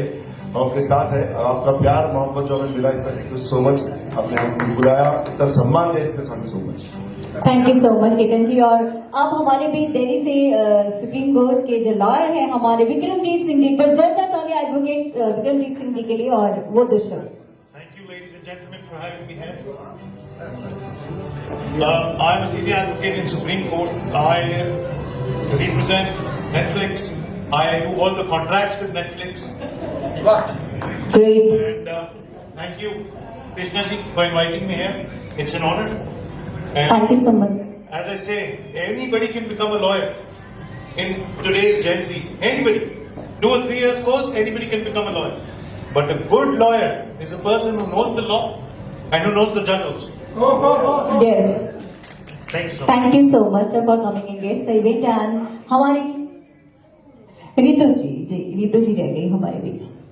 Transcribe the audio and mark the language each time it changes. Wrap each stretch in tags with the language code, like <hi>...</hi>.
<hi>हम आपके साथ है, और आपका प्यार मोहब्बत जो हमें मिला, इसका</hi> <en>Thank you so much.</en> <hi>आपने हमको बुलाया, इतना सम्मान दिया, इसका</hi> <en>Thank you so much. Thank you so much Ketan ji.</en> <hi>और आप हमारे भी दिल्ली से सुप्रीम कोर्ट के जो लॉयर हैं हमारे विक्रमजीत सिंह जी, पर जोरदार तालियां एडवोकेट विक्रमजीत सिंह जी के लिए और वो दृश्य।</hi> <en>Thank you, ladies and gentlemen, for having me here. I am a senior advocate in Supreme Court. I represent Netflix. I do all the contracts with Netflix. Great. And thank you, Krishna ji, for inviting me here. It's an honor. And Thank you so much. as I say, anybody can become a lawyer in today's Gen Z. Anybody. 2 or 3 years course, anybody can become a lawyer. But a good lawyer is a person who knows the law and who knows the judge also. Yes. Thank you so much. Thank you so much sir for coming and guest the event।</en> <hi>and हमारी रितु जी रह गई हमारे बीच।</hi>